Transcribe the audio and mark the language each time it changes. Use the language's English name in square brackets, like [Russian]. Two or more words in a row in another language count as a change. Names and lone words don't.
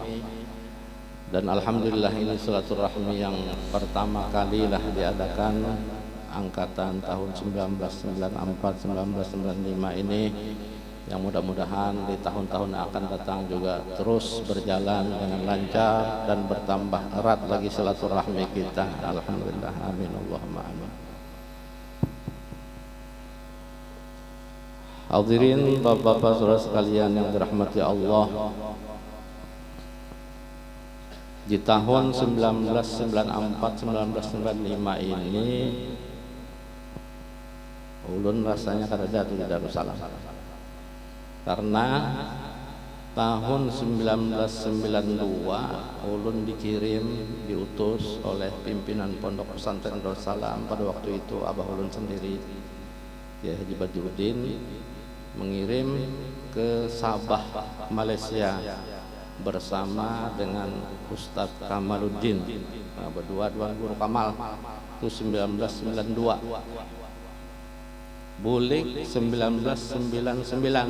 [Indonesian] Dan alhamdulillah, ini silaturahmi yang pertama kalilah diadakan angkatan tahun 1994-1995 ini, yang mudah-mudahan di tahun-tahun yang akan datang juga terus berjalan dengan lancar dan bertambah erat lagi silaturahmi kita. [Arabic] Alhamdulillah, amin, Allahumma amin. [Indonesian] Hadirin bapak-bapak saudara sekalian yang dirahmati Allah, di tahun 1994-1995 ini ulun rasanya kada jatuh di Darussalam, karena tahun 1992 ulun dikirim, diutus oleh pimpinan Pondok Pesantren Darussalam pada waktu itu, abah ulun sendiri, ya Haji Badruddin, mengirim ke Sabah, Malaysia, bersama dengan Ustadz Kamaluddin. Nah, berdua guru Kamal. Itu 1992. [Banjar] Bulik 1999.